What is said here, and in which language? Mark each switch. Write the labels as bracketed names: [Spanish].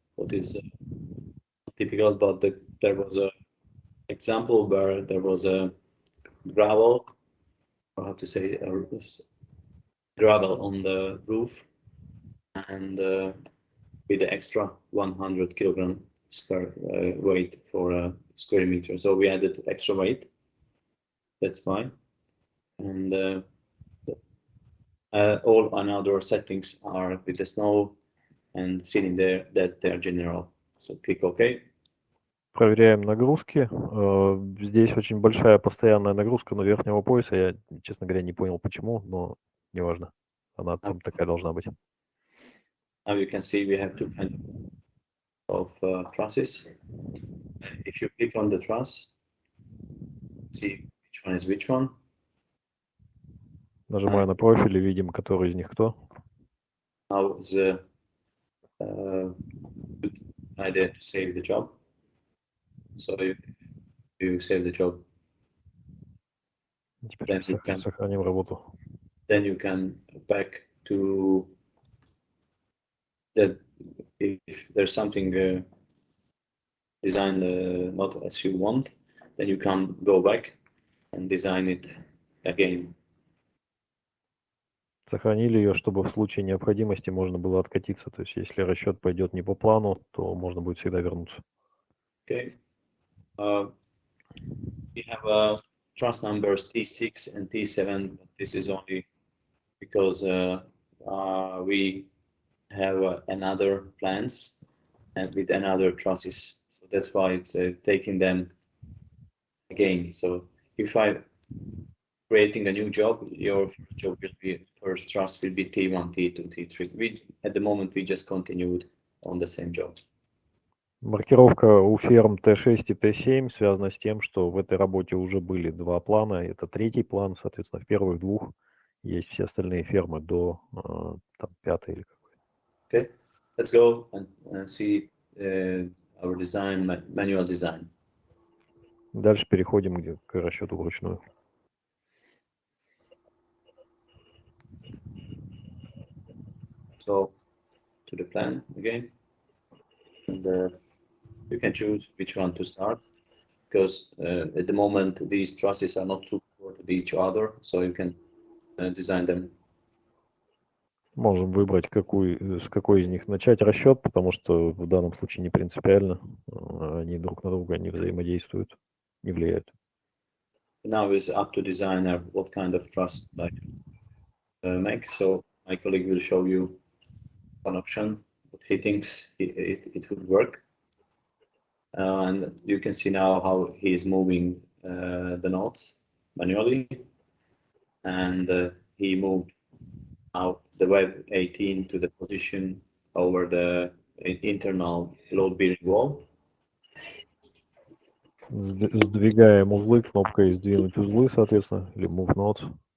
[English] What is typical, but there was a example where there was a gravel, or how to say, gravel on the roof, and with the extra 100 kilograms per weight for a square meter. So we added extra weight. That's why, and all another settings are with the snow and sitting there that they're general. So click OK. [Russian] Проверяем нагрузки. Здесь очень большая постоянная нагрузка на верхнего пояса. Я, честно говоря, не понял почему, но неважно. Она там такая должна быть. [English] Now you can see we have two kinds of trusses. If you click on the truss, see which one is which one. [Russian] Нажимаю на профиль и видим, который из них кто. [English] Now is a good idea to save the job. So if you save the job, [Russian] Теперь сохраним работу. [English] Then you can back to that if there's something designed not as you want, then you can go back and design it again. [Russian] Сохранили ее, чтобы в случае необходимости можно было откатиться. То есть, если расчет пойдет не по плану, то можно будет всегда вернуться. [English] Okay. We have truss numbers T6 and T7. But this is only because we have another plans and with another trusses. So that's why it's taking them again. So if I creating a new job, your first job will be, first truss will be T1, T2, T3. At the moment, we just continued on the same job. [Russian] Маркировка у ферм Т6 и Т7 связана с тем, что в этой работе уже были два плана. Это третий план, соответственно, в первых двух есть все остальные фермы до там, пятой или какой. [English] Okay, let's go and see our design, manual design. [Russian] Дальше переходим к расчету вручную. [English] So to the plan again, and you can choose which one to start, because at the moment these trusses are not supported each other, so you can design them. [Russian] Можем выбрать, с какой из них начать расчет, потому что в данном случае не принципиально. Они друг на друга не взаимодействуют, не влияют. [English] Now it's up to designer what kind of truss like make. So my colleague will show you one option, what he thinks it would work. And you can see now how he is moving the nodes manually. And he moved out the web 18 to the position over the internal load-bearing wall. [Russian] Сдвигаем узлы кнопкой «Сдвинуть узлы», соответственно, или «Move Nodes».